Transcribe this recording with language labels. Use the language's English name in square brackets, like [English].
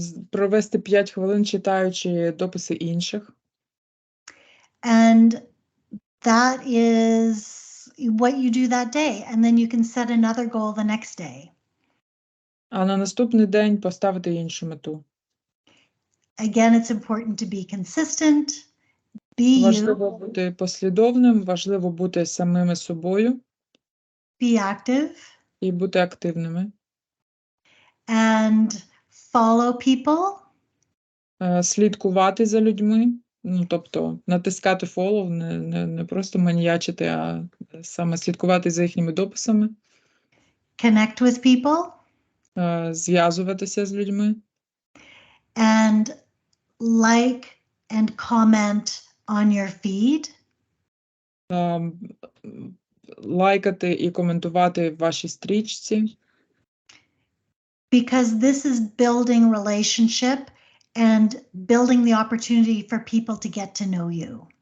[Ukrainian] Провести 5 хвилин, читаючи дописи інших. [English] And that is what you do that day. And then you can set another goal the next day. [Ukrainian] А на наступний день поставити іншу мету. [English] Again, it's important to be consistent, be you, [Ukrainian] Важливо бути послідовним, важливо бути самими собою [English] be active, [Ukrainian] і бути активними. [English] and follow people. [Ukrainian] Слідкувати за людьми, ну, тобто натискати follow, не просто маніячити, а саме слідкувати за їхніми дописами. [English] Connect with people. [Ukrainian] Зв'язуватися з людьми. [English] And like and comment on your feed. [Ukrainian] Лайкати і коментувати в вашій стрічці. [English] Because this is building relationship and building the opportunity for people to get to know you.